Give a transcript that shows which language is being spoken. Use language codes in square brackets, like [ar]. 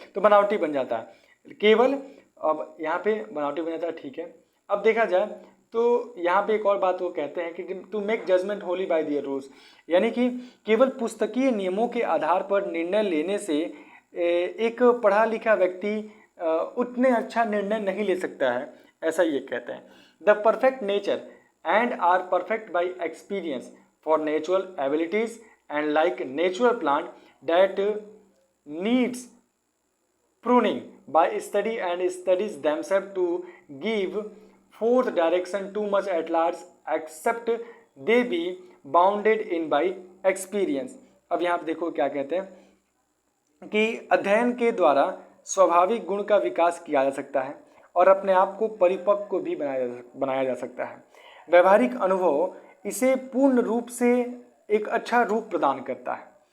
[hi] तो बनावटी बन जाता है केवल। अब यहाँ पे बनावटी बन जाता है। ठीक है। अब देखा जाए तो यहाँ पे एक और बात वो कहते हैं कि [en] to make judgement wholly by their rules, [hi] यानी कि केवल पुस्तकीय नियमों के आधार पर निर्णय लेने से एक पढ़ा लिखा व्यक्ति उतने अच्छा निर्णय नहीं ले सकता है, ऐसा ये कहते हैं। [en] The perfect nature and are perfect by experience for natural abilities and like natural plant that needs pruning by study and studies themselves to give forth direction too much at large except they be bounded in by experience। [hi] अब यहाँ पे देखो क्या कहते हैं कि अध्ययन के द्वारा स्वाभाविक गुण का विकास किया जा सकता है और अपने आप को परिपक्व भी बनाया जा सकता है। व्यवहारिक अनुभव इसे पूर्ण रूप से एक अच्छा रूप प्रदान करता है।